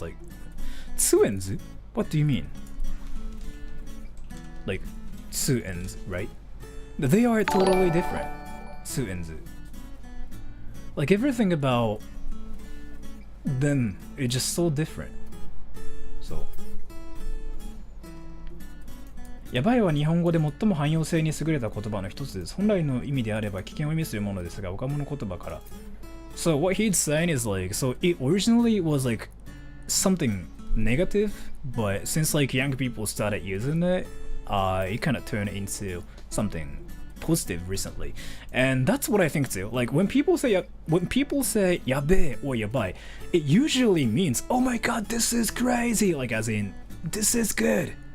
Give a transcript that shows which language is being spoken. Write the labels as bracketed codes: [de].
[en] Like tsu and zu. What do you mean? Like tsu and zu, right? They are totally different. Tsu and zu. Like everything about them is just so different. So. [ja] ヤバいは日本語で最も汎用性に優れた言葉の一つです。本来の意味であれば危険を意味するものですが、若者言葉から。 [en] So what he's saying is like, so it originally was like something negative, but since like young people started using it, it kind of turned into something positive recently. And that's what I think too. Like when people say yabe or yabai, it usually means, oh my god, this is crazy, like as in this is good.